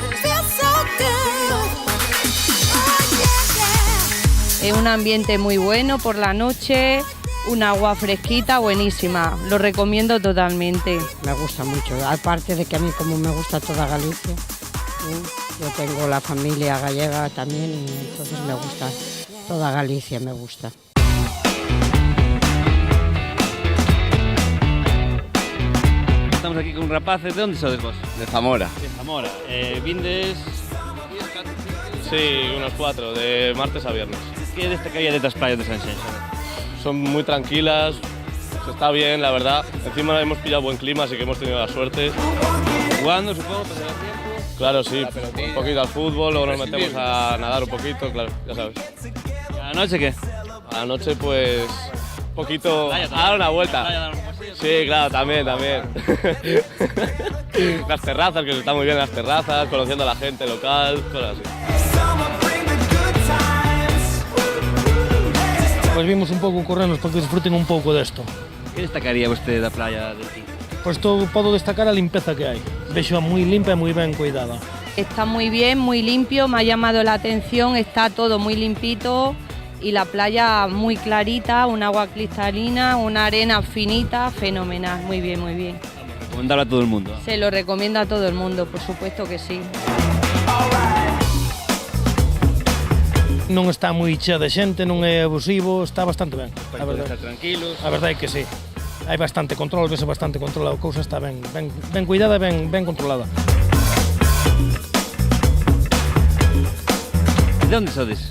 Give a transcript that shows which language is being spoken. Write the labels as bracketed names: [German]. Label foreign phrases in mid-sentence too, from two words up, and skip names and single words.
[Spanish] Es un ambiente muy bueno por la noche, un agua fresquita, buenísima. Lo recomiendo totalmente. Me gusta mucho, aparte de que a mí como me gusta toda Galicia, yo tengo la familia gallega también y entonces me gusta Toda Galicia me gusta. Estamos aquí con rapaces. [Galician] De onde sodes vos? De Zamora. De Zamora. Vindes... [Spanish] Sí, unos 4, de martes a viernes. Que destacaría de estas playas de Sanxenxo? Son muy tranquilas, se está bien, la verdad. Encima hemos pillado buen clima, así que hemos tenido la suerte. Jugando, supongo, pasar el tiempo. Claro, sí, un poquito al fútbol, luego nos metemos a nadar un poquito, claro, ya sabes. ¿Y a la noche qué? A la noche, pues, un poquito a dar una vuelta. Sí, claro, también. Las terrazas, que se está muy bien las terrazas, conociendo a la gente local, cosas así. [Galician] Pois vimos un pouco corrernos para que disfruten un pouco desto. Que destacaría vostede da playa de aquí? Pois podo destacar a limpeza que hai. Vexo moi limpa e moi ben cuidada. [Spanish] Está muy bien, muy limpio, me ha llamado la atención, está todo muy limpito y la playa muy clarita, un agua cristalina, una arena finita, fenomenal, muy bien, muy bien. Recomendarlo a todo el mundo. Se lo recomiendo a todo el mundo, por supuesto que sí. [Galician] Non está moi chea de xente, non é abusivo, está bastante ben. A Podemos verdade, estar tranquilos. a verdade é que sí. Hai bastante control, vese bastante controlado, a cousa está ben cuidada e ben controlada. De onde sodes?